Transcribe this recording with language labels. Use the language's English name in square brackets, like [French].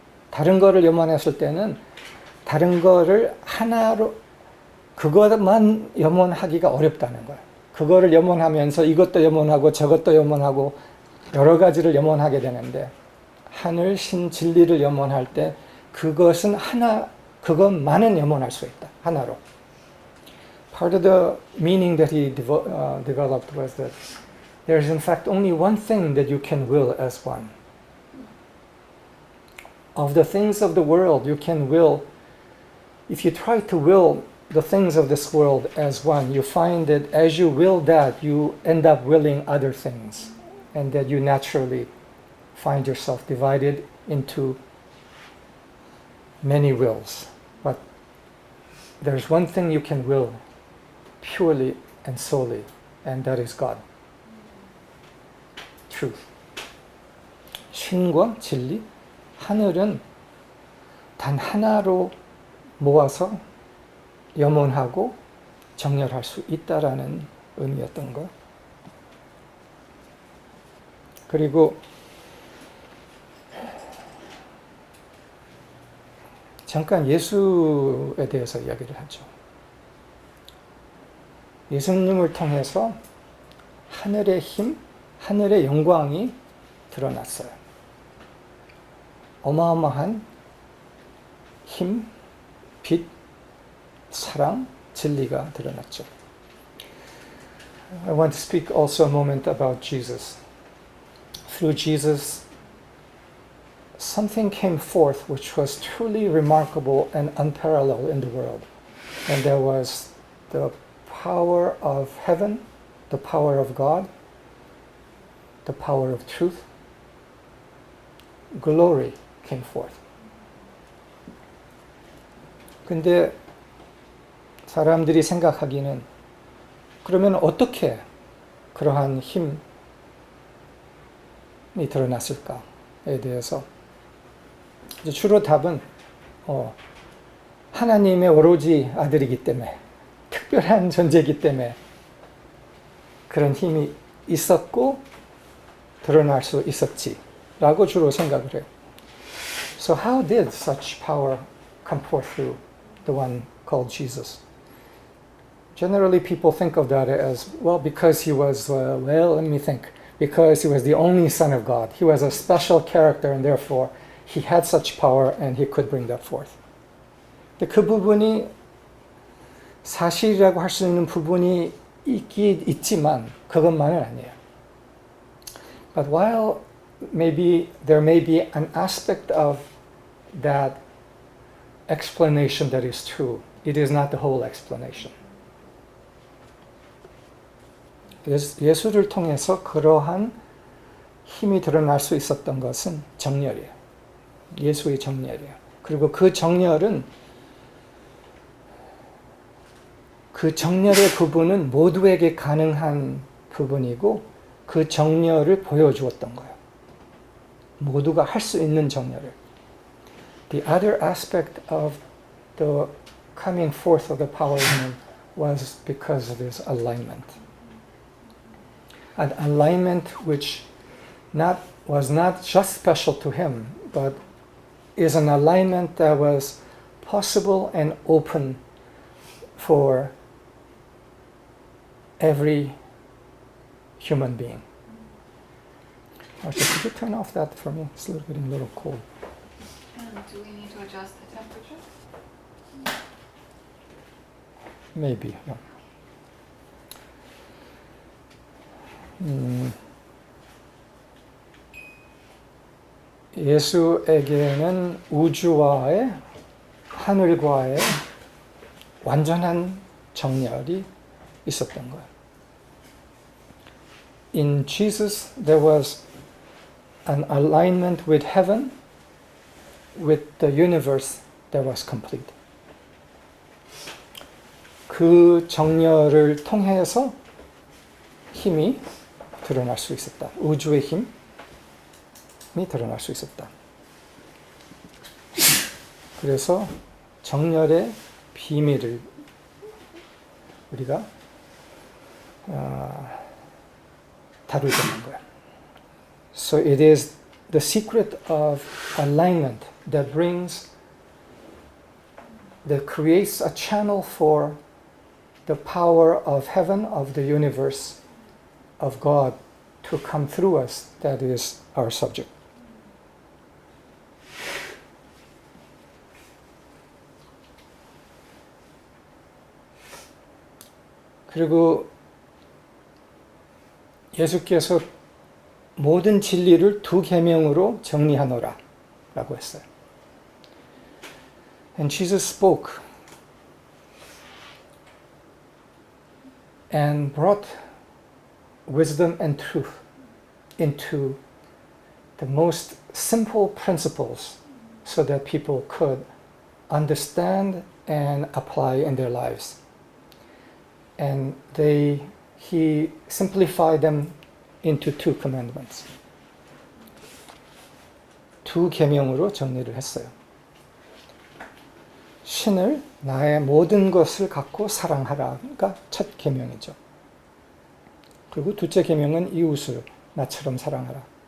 [Korean] 다른 거를 염원했을 때는 다른 거를 하나로 그것만 염원하기가 어렵다는 거예요. 그거를 염원하면서 이것도 염원하고 저것도 염원하고 여러 가지를 염원하게 되는데 하늘, 신, 진리를 염원할 때 그것은 그것만은 염원할 수 있다. 하나로. [English] Part of the meaning that he developed was that there is in fact only one thing that you can will as one. Of the things of the world, you can will, if you try to will the things of this world as one, you find that as you will that, you end up willing other things, and that you naturally find yourself divided into many wills. But there's one thing you can will purely and solely, and that is God. Truth. [Korean] 신과 진리, 하늘은 단 하나로 모아서 염원하고 정렬할 수 있다라는 의미였던 거. 그리고 잠깐 예수에 대해서 이야기를 하죠. 예수님을 통해서 하늘의 힘, 하늘의 영광이 드러났어요. 어마어마한 힘, 빛, 사랑, 진리가 드러났죠. [English] I want to speak also a moment about Jesus. Through Jesus, something came forth which was truly remarkable and unparalleled in the world. And there was the power of heaven, the power of God, the power of truth. Glory came forth. [Korean] 근데 사람들이 생각하기는 그러면 어떻게 그러한 힘이 드러났을까에 대해서 이제 주로 답은 하나님의 오로지 아들이기 때문에 특별한 존재이기 때문에 그런 힘이 있었고 드러날 수 있었지라고 주로 생각을 해요. [English] So how did such power come forth through the one called Jesus? Generally, people think of that as, well, because he was, let me think, because he was the only Son of God. He was a special character, and therefore he had such power, and he could bring that forth. [Korean] 근데 그 부분이 사실이라고 할 수 있는 부분이 있지만 그것만은 아니에요. [English] But while there may be an aspect of that explanation that is true, it is not the whole explanation. [Korean] 예수를 통해서 그러한 힘이 드러날 수 있었던 것은 정렬이에요. 예수의 정렬이에요. 그리고 그 정렬의 부분은 모두에게 가능한 부분이고 그 정렬을 보여주었던 거예요. 모두가 할 수 있는 정렬을. [English] The other aspect of the coming forth of the power of him was because of his alignment. An alignment which was not just special to him, but is an alignment that was possible and open for every human being. Actually, could you turn off that for me? It's getting a little cold. And do we need to adjust the temperature? Maybe. Yeah. [Korean] 예수에게는 우주와의 하늘과의 완전한 정렬이 있었던 거예요. [English] In Jesus, there was an alignment with heaven, with the universe that was complete. [Korean] 그 정렬을 통해서 힘이 드러날 수 있었다. 우주의 힘이 드러날 수 있었다. 그래서 정렬의 비밀을 우리가 다루자는 거야. [English] So it is the secret of alignment that creates a channel for the power of heaven, of the universe, of God to come through us. That is our subject. [Korean] 그리고 예수께서 모든 진리를 두 계명으로 정리하노라 라고 했어요. [English] And Jesus spoke and brought wisdom and truth into the most simple principles so that people could understand and apply in their lives. And he simplified them into two commandments. [Korean] 두 계명으로 정리를 했어요. 신을 나의 모든 것을 갖고 사랑하라가 첫 계명이죠. 그리고 둘째 계명은 이웃을 나처럼 사랑하라.